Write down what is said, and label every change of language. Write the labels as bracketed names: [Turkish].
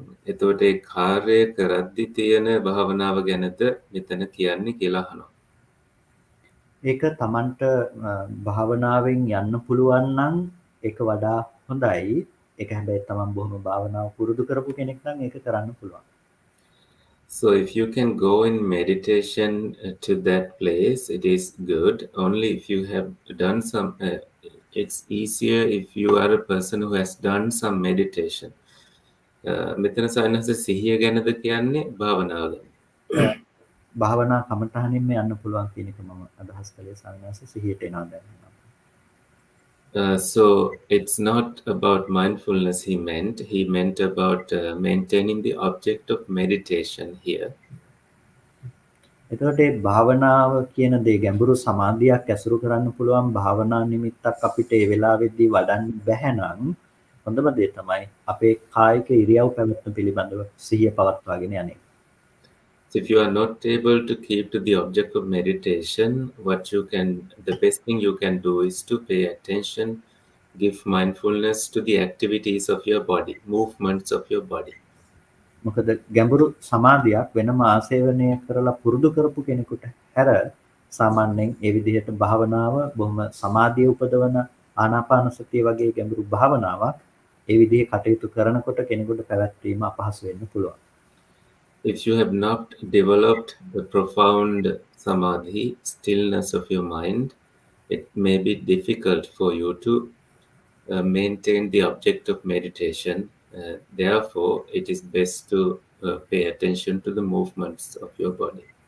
[Sinhala] එතකොට ඒ කාර්යය කරද්දි තියෙන භාවනාව ගැනද මෙතන කියන්නේ කියලා අහනවා. ඒක Tamanට භාවනාවෙන් යන්න පුළුවන් නම් ඒක වඩා හොඳයි. ඒක හැබැයි Taman බොහොම භාවනාව පුරුදු කරපු කෙනෙක් නම් ඒක කරන්න පුළුවන්. [English] So if you can go in meditation to that place, it is good. Only if you have done some, it's easier if you are a person who has done some meditation. [Sinhala] මෙතන සායනස සිහිය ගැනද කියන්නේ භාවනාව ගැන? භාවනා කමඨහනින්ම යන්න පුළුවන් කියන එක මම අදහස් කළේ සායනස සිහියට එනවා දැන්. [English] So it's not about mindfulness he meant about maintaining the object of meditation here. [Sinhala] එතකොට මේ භාවනාව කියන දේ ගැඹුරු සමාධියක් ඇසුරු කරන්න පුළුවන් භාවනා නිමිත්තක් අපිට ඒ වෙලාවෙදී වඩන්න බැහැ නම් හොඳම දේ තමයි අපේ කායික ඉරියව් පැවැත්ම පිළිබඳව සිහිය පවත්වාගෙන යන්නේ. [English] So if you are not able to keep to the object of meditation, the best thing you can do is to pay attention, give mindfulness to the activities of your body, movements of your body. [Sinhala] මොකද ගැඹුරු සමාධියක් වෙනම ආසේවනය කරලා පුරුදු කරපු කෙනෙකුට හැර සාමාන්‍යයෙන් ඒ විදිහට භාවනාව බොහොම සමාධිය උපදවන ආනාපාන සතිය වගේ ගැඹුරු භාවනාවක් ඒ විදිහේ කටයුතු කරනකොට කෙනෙකුට පැවැත්වීම අපහසු වෙන්න පුළුවන්. [English] If you have not developed the profound samadhi, stillness of your mind, it may be difficult for you to maintain the object of meditation. Therefore, it is best to pay attention to the movements of your body.